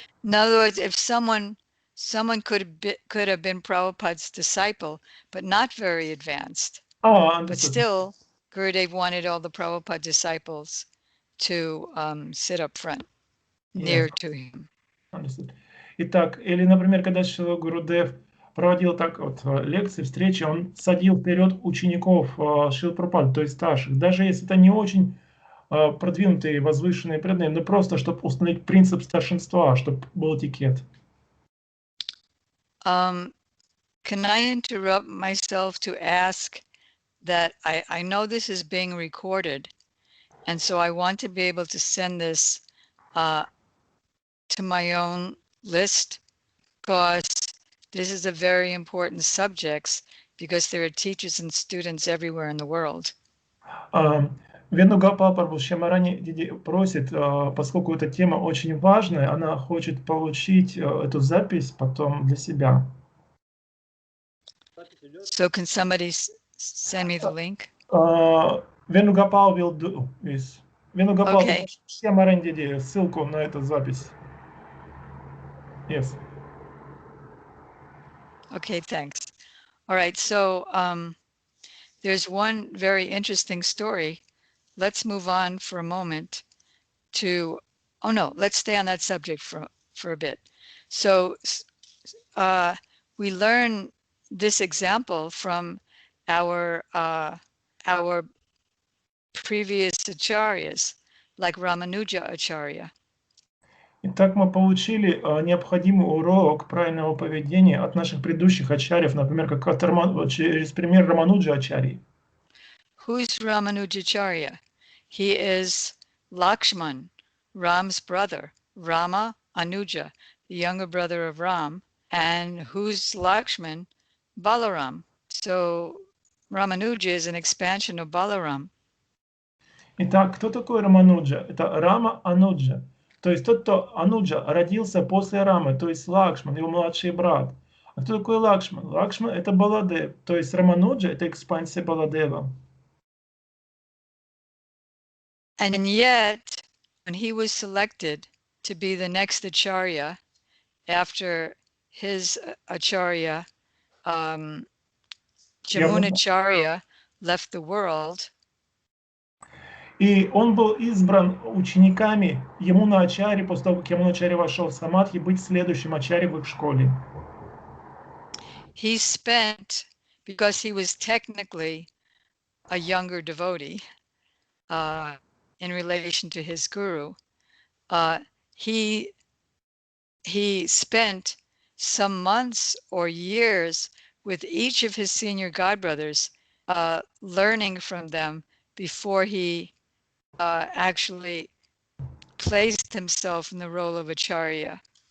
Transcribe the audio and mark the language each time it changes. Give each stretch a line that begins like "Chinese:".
English: In other words, if someone someone could have been Prabhupada's disciple, but not very advanced. Ah, But understood. still, Gurudev wanted all the Prabhupada disciples to sit up front, near to him. Understood.
Russian: Итак, или, например, когда Шрила Гурудев проводил так вот лекции, встречи, он садил вперед учеников Шрилы Прабхупады, то есть старших, даже если это не очень продвинутые, возвышенные преданные, но просто, чтобы установить принцип старшинства, чтобы был этикет.
English: Can I interrupt myself to ask that I know this is being recorded, and so I want to be able to send this to my own list, because this is a very important subject, because there are teachers and students everywhere in the world.
Russian: Венугопал Прабху Шьямарани просит, поскольку эта тема очень важная, она хочет получить эту запись потом для себя.
English: So can somebody send me the link? Венугопал will do this.
Russian: Венугопал,
English: Okay.
Russian: Шьямарани Диди, ссылку на эту запись.
English: Yes. Okay, thanks. All right, so there's one very interesting story. Let's move on for a moment to, oh no, let's stay on that subject for a bit. So we learn this example from our previous acharyas, like Ramanuja Acharya.
Russian: Итак, мы получили необходимый урок правильного поведения от наших предыдущих ачарьев, например, как через пример Рамануджа Ачарьи.
English: Who's Ramanujacharya? He is Lakshman, Ram's brother, Rama Anuja, the younger brother of Ram. And who's Lakshman? Balaram. So Ramanuja is an expansion of Balaram.
Russian: Итак, кто такой Рамануджа? Это Рама Ануджа. То есть тот, кто Ануджа родился после Рамы, то есть Лакшман, его младший брат. А кто такой Лакшман? Лакшман это Баладев. То есть Рамануджа это экспансия Баладева.
English: And yet, when he was selected to be the next Acharya after his Acharya, Jamunacharya, left the world,
Russian: И он был избран учениками Ямуна Ачарьи, после того, как Ямуна Ачарья вошел в Самадхи, быть следующим Ачарьей в их школе.
English: he spent, because he was technically a younger devotee in relation to his guru, he spent some months or years with each of his senior godbrothers, learning from them before he actually placed himself in the role of Acharya.